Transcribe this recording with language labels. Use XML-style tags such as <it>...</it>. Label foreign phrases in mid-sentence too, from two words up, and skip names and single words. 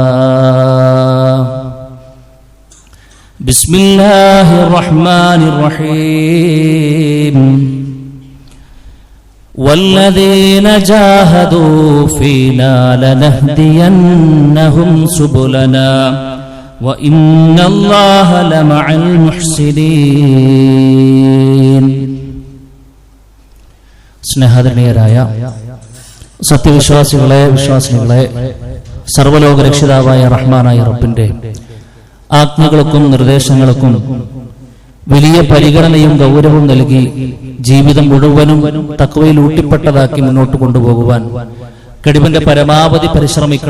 <ar>بسم الله الرحمن الرحيم والذين جاهدوا فينا لنهدينهم سبلنا وإن الله لمع</ar> <ml>المحسنين സ്നേഹാദരണീയരായ സത്യവിശ്വാസികളെ വിശ്വാസികളെ സർവ്വലോക രക്ഷിതാവായ റഹ്മാനായ റബ്ബിന്റെ ആജ്ഞകൾക്കും നിർദ്ദേശങ്ങൾക്കും വലിയ പരിഗണനയും ഗൗരവവും നൽകി ജീവിതം മുഴുവനും തഖ്വയിൽ ഊട്ടിപ്പെട്ടതാക്കി മുന്നോട്ട് കൊണ്ടുപോകുവാൻ കഴിവിന്റെ പരമാവധി പരിശ്രമിക്കണം.</ml>